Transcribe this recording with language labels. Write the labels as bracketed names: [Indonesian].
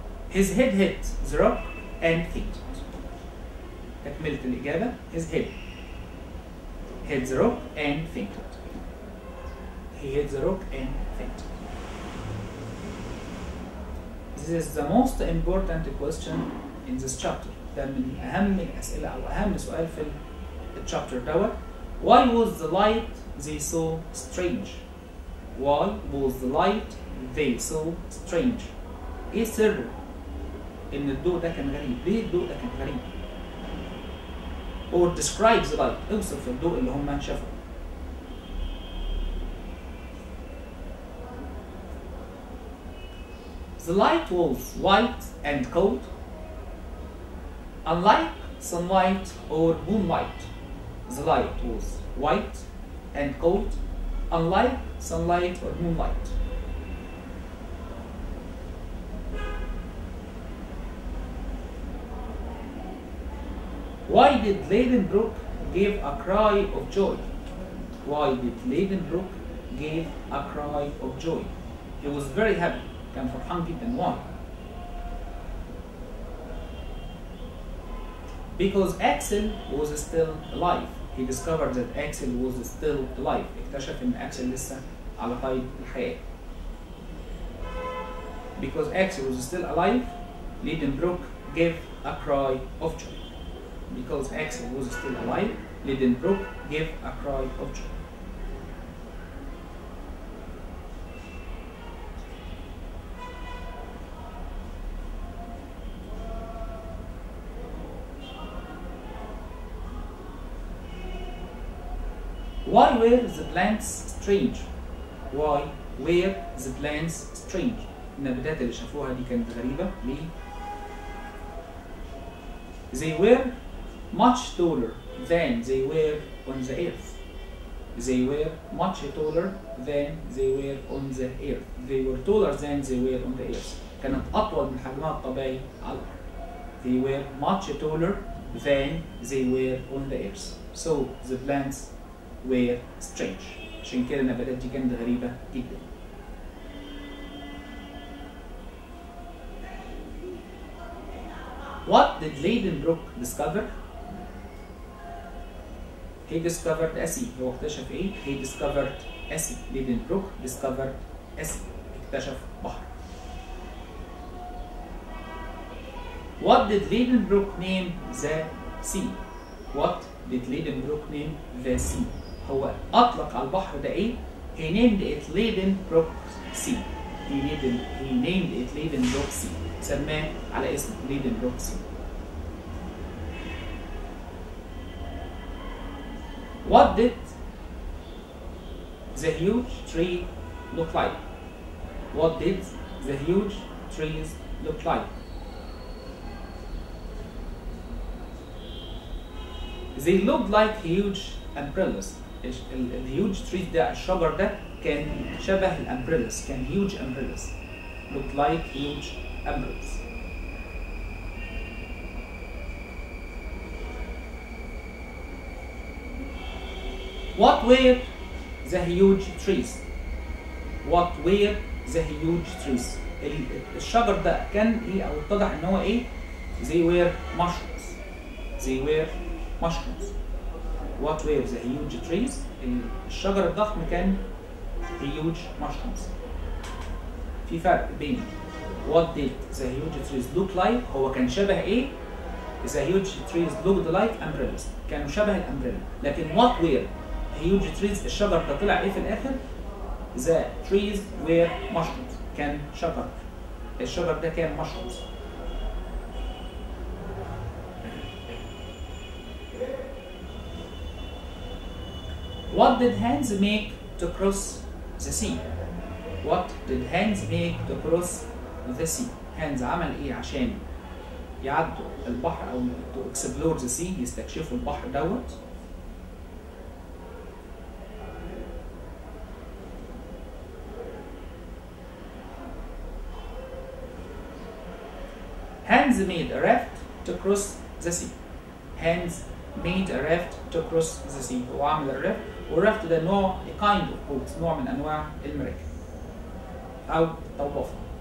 [English] His head hit the rock and fainted. [Arabic] تكملة الإجابة. [English] His head hit the rock and fainted. He hit the rock and fainted. This is the most important question in this chapter. [Arabic] ده من أهم الأسئلة أو أهم سؤال في الشابتر دوت. [English] Why was the light they saw strange? Why was the light they saw strange? [Arabic] إيه سر إن الضوء ده كان غريب؟ ليه الضوء ده كان غريب؟ [English] Or describe the light. [Arabic] اوصف الضوء اللي هم شافوه. [English] The light was white and cold, unlike sunlight or moonlight. The light was white and cold, unlike sunlight or moonlight. Why did Liedenbrock give a cry of joy? Why did Liedenbrock give a cry of joy? He was very happy. [Arabic] كان فرحان جدا. [English] Why? Because Axel was still alive. He discovered that Axel was still alive. [Arabic] اكتشف إن Axel لسه على قيد الحياة. [English] Because Axel was still alive, Liedenbrock gave a cry of joy. Because Axel was still alive, Liedenbrock gave a cry of joy. Why were the plants strange? Why were the plants strange? [Arabic] النباتات اللي شافوها دي كانت غريبة. ليه؟ [English] They were much taller than they were on the earth. They were much taller than they were on the earth. They were taller than they were on the earth. [Arabic] كانت أطول من حجمها الطبيعي على الأرض. [English] They were much taller than they were on the earth. So the plants were strange. [Arabic] عشان كده النباتات دي كانت غريبة جدا. [English] What did Liedenbrock discover? He discovered a sea. [Arabic] هو اكتشف ايه؟ [English] He discovered a sea. Liedenbrock discovered a sea. [Arabic] اكتشف بحر. [English] What did Liedenbrock name the sea? What did Liedenbrock name the sea? [Arabic] هو أطلق على البحر ده إيه؟ [English] He named it Liedenbrock Sea. he named it Leeuwenbrock Sea. [Arabic] سماه على اسم Leeuwenbrock Sea. [English] What did the huge tree look like? What did the huge trees look like? They looked like huge umbrellas. [Arabic] الهيوج trees ده الشجر ده كان شبه الامبريلاس، كان [English] huge umbrellas. Looked like huge umbrellas. What were the huge trees? What were the huge trees? [Arabic] الشجر ده كان ايه او اتضح ان هو ايه؟ [English] They were mushrooms. They were mushrooms. What were the huge trees? [Arabic] الشجر الضخم كان [English] huge mushrooms. [Arabic] في فرق بين [English] what did the huge trees look like، [Arabic] هو كان شبه ايه؟ [English] The huge trees looked like umbrellas. [Arabic] كانوا شبه الامبريلا. [English] لكن what were huge trees، [Arabic] الشجر ده طلع ايه في الاخر؟ [English] The trees were mushrooms. [Arabic] كان شجر. الشجر ده كان mushrooms. [English] What did Hans make to cross the sea? What did Hans make to cross the sea? Hans [Arabic] عمل ايه عشان يعدوا البحر او [English] to explore the sea، [Arabic] يستكشفوا البحر دوت؟ [English] Hans made a raft to cross the sea. Hans made a raft to cross the sea. [Arabic] هو عمل الرافت، والرافت ده نوع [English] a kind of boat، [Arabic] نوع من انواع المراكب او طوافة.